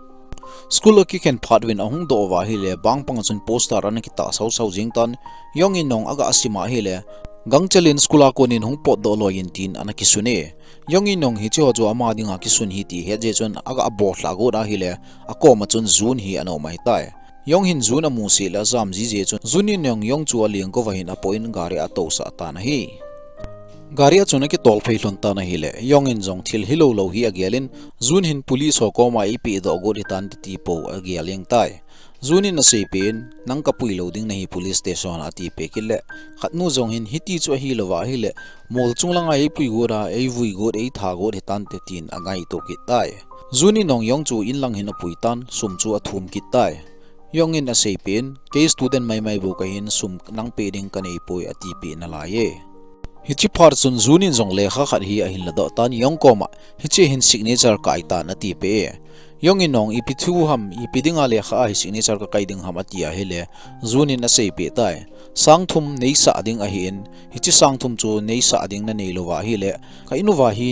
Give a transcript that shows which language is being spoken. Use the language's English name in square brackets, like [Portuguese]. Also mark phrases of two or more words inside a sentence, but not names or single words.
[Thado Chin] school ki khen phatwin ahung do wa hi le bang pang chun poster an ki ta sau jing tan yong in nong aga asima hi le gangchalin school a konin hung pot do loin tin an ki sune yong in nong hi cho jo ama dinga ki sun hi ti he je chun aga bo hla go da hi le ako ma chun zun hi ano mai tai yong hin zun amu si la zam ji je chun zunin nong yong chu aliang ko wa hin a point gari a to sa ta na hi garia chuna ki tol phei hlon ta na hi le yong in jong thil hilo lo hi agelin zun hin police ho ko ma ipi do go ri tan ti po ageleng tai zunin na sei pen nang ka pui lo ding na hi police station ati pe ki le khatnu jong hin hiti chu hi lo wa hi le mol chung langa hi pui go ra ei vui go ei tha go ri tan te tin angai to ki tai zunin nong yong chu in lang hin a pui tan sum chu a thum ki tai yong in a sei pen ke student mai bo ka hin sum nang pe ding ka nei poi ati pe na la ye hichi phar chun zunin jong lekha khat hi a hin la do tan yong koma hichi hin signature kai ta na ti pe yong in nong ipithu ham ipidinga lekha hi signature ka kai ding ham atia hele zunin a sei pe tai sangthum nei sa ding a hin hichi sangthum chu nei sa ding na nei lowa hi le ka inuwa hi